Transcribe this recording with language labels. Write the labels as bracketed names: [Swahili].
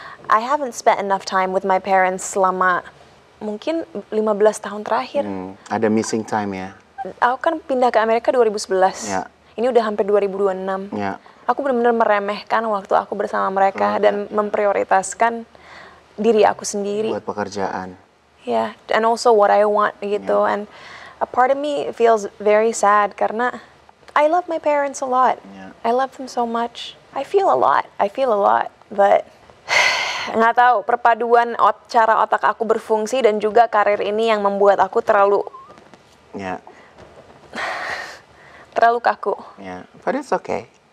[English] I haven't spent enough time with my parents [Indonesian] selama mungkin 15 tahun terakhir. Ada [English] missing time [Indonesian] ya. Aku kan pindah ke Amerika 2011. Ini udah hampir 2026. Aku benar-benar meremehkan waktu aku bersama mereka dan memprioritaskan diri aku sendiri. Buat pekerjaan. [English] And also what I want gitu. And a part of me feels very sad karena I love my parents a lot. I love them so much. I feel a lot, but [Indonesian] nggak tahu, perpaduan cara otak aku berfungsi dan juga karir ini yang membuat aku terlalu kaku. [English] But it's okay.